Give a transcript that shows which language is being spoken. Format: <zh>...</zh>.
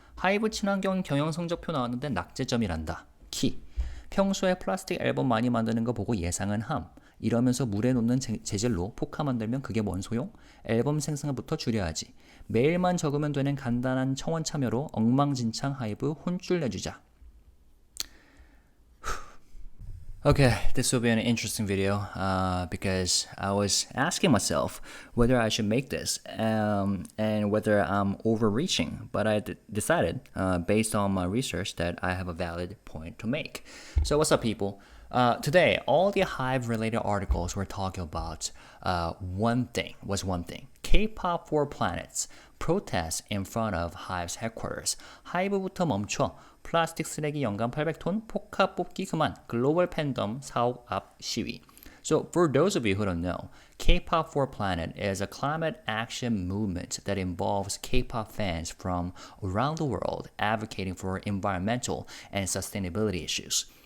<ko>하이브 친환경 경영 성적표 나왔는데 낙제점이란다. 키. 평소에 플라스틱 앨범 많이 만드는 거 보고 예상은 함. 이러면서 물에 놓는 재질로 포카 만들면 그게 뭔 소용? 앨범 생산부터 줄여야지. 메일만 적으면 되는 간단한 청원 참여로 엉망진창 하이브 혼쭐 내주자.</ko> <en>Okay, this will be an interesting video because I was asking myself whether I should make this and whether I'm overreaching. But I decided, based on my research, that I have a valid point to make. So what's up, people? Today, all the HYBE-related articles were talking about one thing. KPOP4PLANET protests in front of HYBE's headquarters.</en> <ko>하이브부터 멈춰. 플라스틱 쓰레기 연간 800톤, 포카 뽑기 그만, 글로벌 팬덤 사옥 앞 시위.</ko> <en>So for those of you who don't know, KPOP4PLANET is a climate action movement that involves K-pop fans from around the world advocating for environmental and sustainability issues.</en>